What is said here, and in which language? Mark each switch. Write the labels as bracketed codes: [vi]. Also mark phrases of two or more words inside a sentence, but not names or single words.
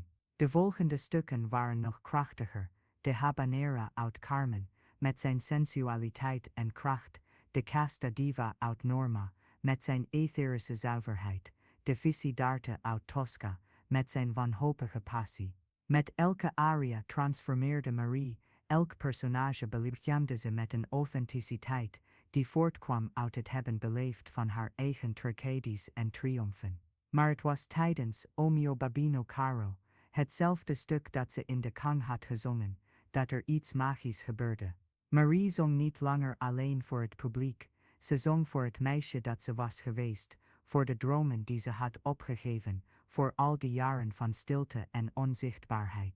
[nl] De volgende stukken waren nog krachtiger. De habanera uit Carmen, met zijn sensualiteit en kracht, de casta diva uit Norma, met zijn etherische zuiverheid, de Visidarte uit Tosca, met zijn wanhopige passie. Met elke aria transformeerde Marie, elk personage belichaamde ze met een authenticiteit, die voortkwam uit het hebben beleefd van haar eigen tragedies en triomfen. Maar het was tijdens O mio babino caro, hetzelfde stuk dat ze in de kang had gezongen, dat er iets magisch gebeurde. Marie zong niet langer alleen voor het publiek, ze zong voor het meisje dat ze was geweest, voor de dromen die ze had opgegeven, voor al die jaren van stilte en onzichtbaarheid.